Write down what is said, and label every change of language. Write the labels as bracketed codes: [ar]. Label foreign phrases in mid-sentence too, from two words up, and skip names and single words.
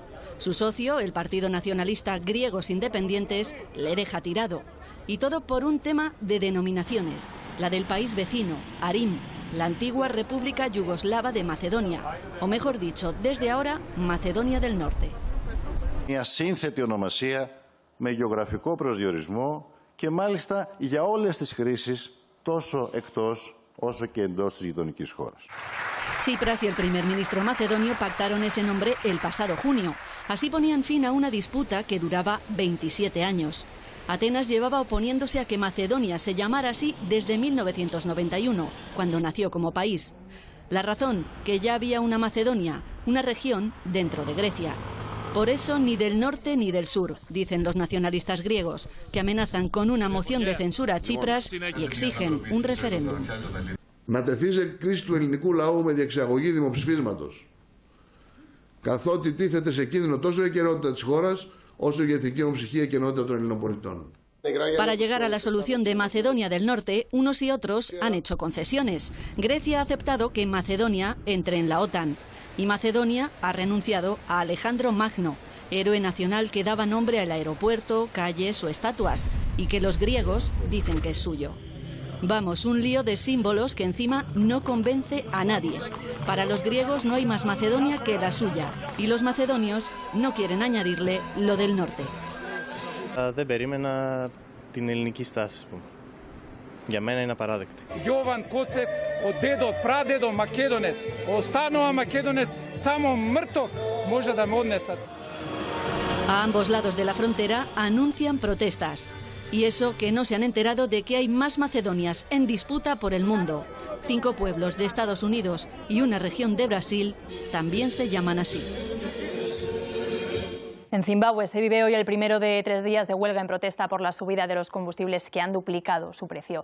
[es] Su socio, el Partido Nacionalista Griegos Independientes, le deja tirado. Y todo por un tema de denominaciones, la del país vecino, Arim, la antigua República Yugoslava de Macedonia, o mejor dicho, desde ahora, Macedonia del Norte. [el] Μια σύνθετη ονομασία με γεωγραφικό προσδιορισμό και μάλιστα για όλες τις χρήσεις τόσο εκτός όσο και εντός της γειτονικής χώρας. [es] Tsipras y el primer ministro macedonio pactaron ese nombre el pasado junio. Así ponían fin a una disputa que duraba 27 años. Atenas llevaba oponiéndose a que Macedonia se llamara así desde 1991, cuando nació como país. La razón, que ya había una Macedonia, una región dentro de Grecia. Por eso ni del norte ni del sur, dicen los nacionalistas griegos, que amenazan con una moción de censura a Tsipras y exigen un referéndum. [el] Να τεθεί σε κρίση του ελληνικού λαού με διεξαγωγή δημοψηφίσματος, καθότι τίθεται σε κίνδυνο τόσο η ακεραιότητα της χώρας, όσο η εθνική ομοψυχία και ενότητα των Ελληνών πολιτών. [es] Para llegar a la solución de Macedonia del Norte, unos y otros han hecho concesiones. Grecia ha aceptado que Macedonia entre en la OTAN. Y Macedonia ha renunciado a Alejandro Magno, héroe nacional que daba nombre al aeropuerto, calles o estatuas, y que los griegos dicen que es suyo. Vamos, un lío de símbolos que encima no convence a nadie. Para los griegos no hay más Macedonia que la suya, y los macedonios no quieren añadirle lo del norte. [el] Δεν περίμενα την ελληνική στάση, Για μένα είναι απαράδεκτη. [mk] Јован Коцек, од дедо, прадедо Македонец, останова Македонец, само мртов може да ме однеса. [es] A ambos lados de la frontera anuncian protestas. Y eso que no se han enterado de que hay más Macedonias en disputa por el mundo. 5 pueblos de Estados Unidos y una región de Brasil también se llaman así. En Zimbabue se vive hoy el primero de 3 días de huelga en protesta por la subida de los combustibles que han duplicado su precio.